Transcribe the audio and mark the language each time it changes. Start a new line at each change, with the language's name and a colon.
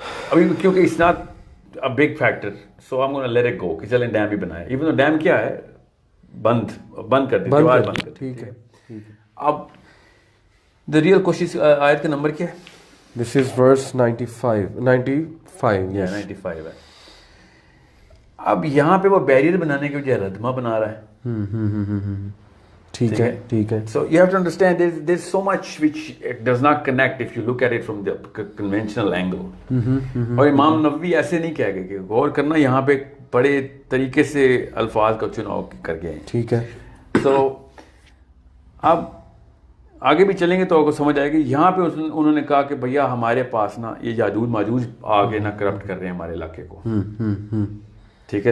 Urdu: ابھی کیونکہ
English: it's not a big factor so I'm gonna let it go
Urdu: کہ چلیں ڈیم بھی بنائے ایون تو ڈیم کیا ہے بند کر دی دیوار بند کر دی. ٹھیک ہے. اب دا ریئل کوشش آیت کا نمبر کیا ہے؟
English: this is verse 95
Urdu: یا 95 ہے. اب یہاں پہ وہ بیریئر بنانے کے بجائے ردمہ بنا رہا ہے. ٹھیک ہے.
English: So you have to understand there's so much which does not connect if you look at it from the conventional angle.
Urdu: اور امام نووی ایسے نہیں کہہ گئے کہ غور کرنا یہاں پہ بڑے طریقے سے الفاظ کا چناؤ کر گئے ہیں. ٹھیک ہے. So اب آگے بھی چلیں گے تو آپ کو سمجھ آئے گی. یہاں پہ انہوں نے کہا کہ بھیا ہمارے پاس نا یہ یاجوج ماجوج آگے نہ کرپٹ کر رہے ہیں ہمارے علاقے کو. ٹھیک ہے.